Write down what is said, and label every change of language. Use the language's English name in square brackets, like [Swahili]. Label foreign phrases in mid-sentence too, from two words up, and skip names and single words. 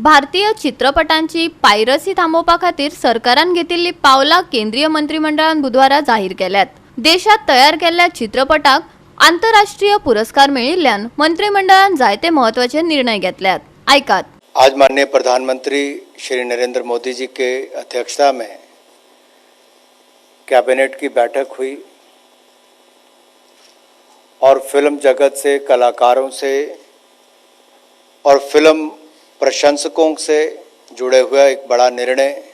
[Konkani] भारतीय चित्रपटांची पायरसी थांबोवपा खातीर सरकारान घेतिल्ली पावलां केंद्रीय मंत्रिमंडळान बुधवारा जाहीर केल्यात। देशात तयार केल्ल्या चित्रपटाक आंतरराष्ट्रीय पुरस्कार मेळिल्ल्यान मंत्रिमंडळान जायते महत्वाचे निर्णय घेतल्यात। ऐकात। [Hindi] आज माननीय प्रधानमंत्री श्री नरेंद्र मोदी जी के अध्यक्षता में कैबिनेट की बैठक हुई और फिल्म जगत से, कलाकारों से और फिल्म प्रशंसकों से जुड़े हुए एक बड़ा निर्णय